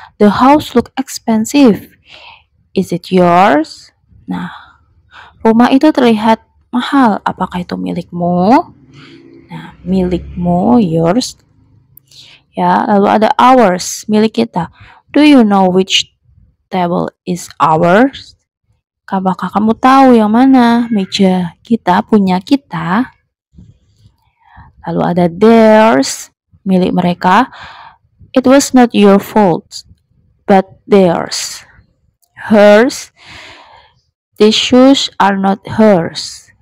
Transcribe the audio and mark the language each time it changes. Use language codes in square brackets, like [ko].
[en] The house look expensive. Is it yours? [id] Nah, rumah itu terlihat mahal. Apakah itu milikmu? Nah, milikmu, yours. Ya, lalu ada ours, milik kita. [en] Do you know which table is ours? [id] Apakah kamu tahu yang mana meja kita, punya kita? Lalu ada theirs, milik mereka. [en] It was not your fault, but theirs. Hers, these shoes are not hers.